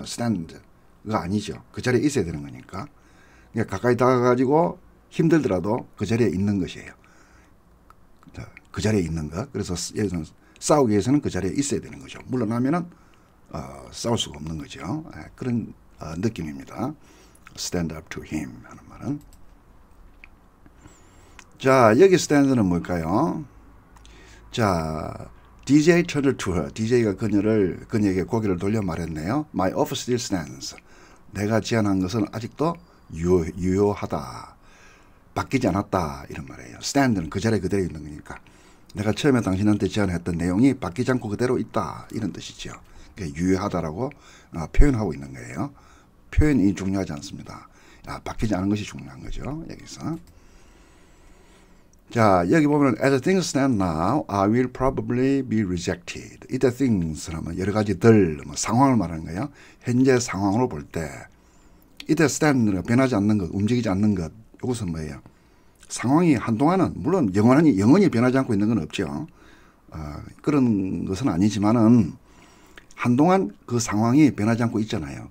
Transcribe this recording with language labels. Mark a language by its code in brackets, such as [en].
[ko] stand가 아니죠. 그 자리에 있어야 되는 거니까. 그러니까 가까이 다가가지고 힘들더라도 그 자리에 있는 것이에요. 그 자리에 있는 것. 그래서 여기서는 싸우기 위해서는 그 자리에 있어야 되는 거죠. 물러나면은 싸울 수가 없는 거죠. 그런 느낌입니다. [en] stand up to him [ko] 하는 말은. 자, 여기 stand는 뭘까요? 자, [en] DJ turned to her. [ko] DJ가 그녀에게 고개를 돌려 말했네요. [en] My offer still stands. [ko] 내가 제안한 것은 아직도 유효하다. 바뀌지 않았다. 이런 말이에요. stand는 그 자리에 그대로 있는 거니까. 내가 처음에 당신한테 제안했던 내용이 바뀌지 않고 그대로 있다. 이런 뜻이죠. 그러니까 유효하다라고 표현하고 있는 거예요. 표현이 중요하지 않습니다. 바뀌지 않은 것이 중요한 거죠. 여기서. 자, 여기 보면 [en] as things stand now, I will probably be rejected. [ko] 이때 things 하면 여러 가지들, 상황을 말하는 거예요. 현재 상황으로 볼 때 이때 stand는 변하지 않는 것, 움직이지 않는 것. 이것은 뭐예요? 상황이 한동안은 물론 영원히 변하지 않고 있는 건 없죠. 그런 것은 아니지만은 한동안 그 상황이 변하지 않고 있잖아요.